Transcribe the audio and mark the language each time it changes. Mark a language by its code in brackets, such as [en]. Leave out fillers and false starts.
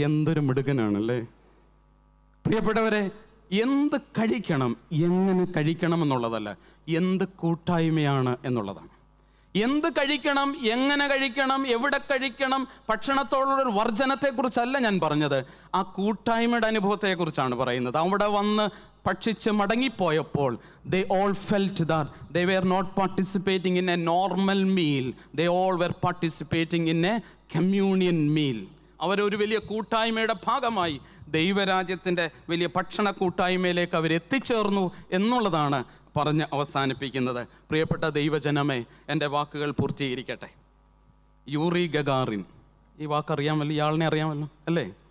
[ml] എന്തൊരു മിടുക്കനാണല്ലേ പ്രിയപ്പെട്ടവരെ! എന്ത് കഴിക്കണം, എങ്ങനെ കഴിക്കണം എന്നുള്ളതല്ല, എന്ത് കൂട്ടായ്മയാണ് എന്നുള്ളതാണ്. എന്ത് കഴിക്കണം, എങ്ങനെ കഴിക്കണം, എവിടെ കഴിക്കണം, ഭക്ഷണത്തോടുള്ളൊരു വർജനത്തെക്കുറിച്ചല്ല ഞാൻ പറഞ്ഞത്, ആ കൂട്ടായ്മയുടെ അനുഭവത്തെക്കുറിച്ചാണ് പറയുന്നത്. അവിടെ വന്ന് ഭക്ഷിച്ച് മടങ്ങിപ്പോയപ്പോൾ [en] they all felt that they were not participating in a normal meal, they all were participating in a communion meal. [ml] അവരൊരു വലിയ കൂട്ടായ്മയുടെ ഭാഗമായി ദൈവരാജ്യത്തിൻ്റെ വലിയ ഭക്ഷണ കൂട്ടായ്മയിലേക്ക് അവരെത്തിച്ചേർന്നു എന്നുള്ളതാണ് പറഞ്ഞ് അവസാനിപ്പിക്കുന്നത്. പ്രിയപ്പെട്ട ദൈവജനമേ, എൻ്റെ വാക്കുകൾ പൂർത്തീകരിക്കട്ടെ. യൂറി ഗഗാറിൻ, ഈ വാക്കറിയാമല്ലോ, ഇയാളിനെ അറിയാമല്ലോ അല്ലേ?